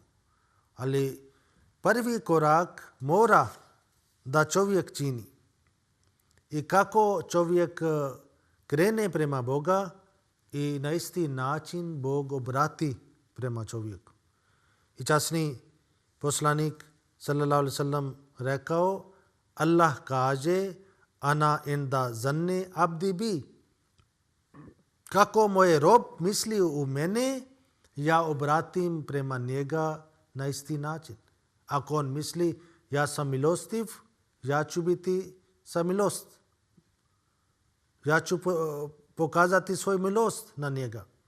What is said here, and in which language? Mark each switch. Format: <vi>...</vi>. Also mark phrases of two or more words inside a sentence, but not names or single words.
<bs>Ali prvi korak mora da čovjek čini. I kako čovjek krene prema Boga i na isti način Bog obrati prema čovjeku. I časni poslanik</bs> <ar>صلى الله عليه وسلم</ar> <bs>rekao, Allah kaže</bs> <ar>أنا عند ظن عبدي بي.</ar> <bs>Kako moj rob misli u mene, ja obratim prema njega na isti način. Ako on misli ja sam milostiv, ja ću biti sa milost. Ja ću pokazati svoju milost na njega.</bs>